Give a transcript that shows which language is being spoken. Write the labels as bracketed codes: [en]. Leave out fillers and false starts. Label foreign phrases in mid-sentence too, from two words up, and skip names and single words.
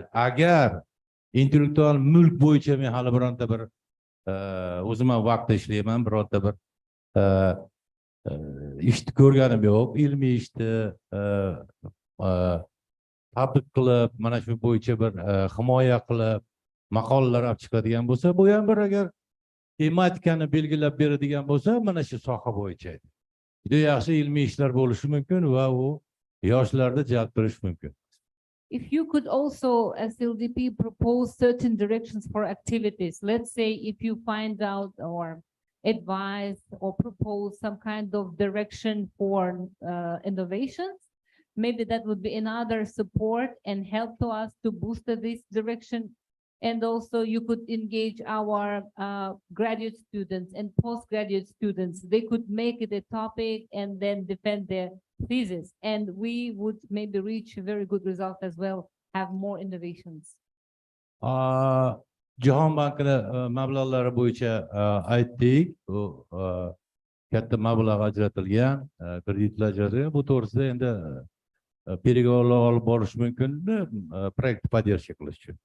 [uz] Agar intellektual mulk bo'yicha men hali bironta bir o'zim ham vaqtda ishlayman, bironta bir ishni ko'rganim yo'q, ilmiy ishni tadqiq qilib, mana shu bo'yicha bir himoya qilib, maqolalar olib chiqadigan bo'lsa, bu ham bir agar tematikani belgilab beradigan bo'lsa, mana shu soha bo'yicha juda yaxshi ilmiy ishlar bo'lishi mumkin va u yoshlarni jalb qilish mumkin. [en] If you could also, as LDP, propose certain directions for activities, let's say if you find out or advise or propose some kind of direction for innovations, maybe that would be another support and help to us to boost this direction. And also you could engage our graduate students and postgraduate students. They could make it a topic and then defend their thesis. And we would maybe reach a very good result as well, have more innovations. [uz] Jahon bankini mablag'lari bo'yicha aytdik, bu katta mablag' ajratilgan, kreditlar ajratilgan. Bu to'g'risida endi переговорlar olib borish mumkin, proyekt поддержка qilish uchun.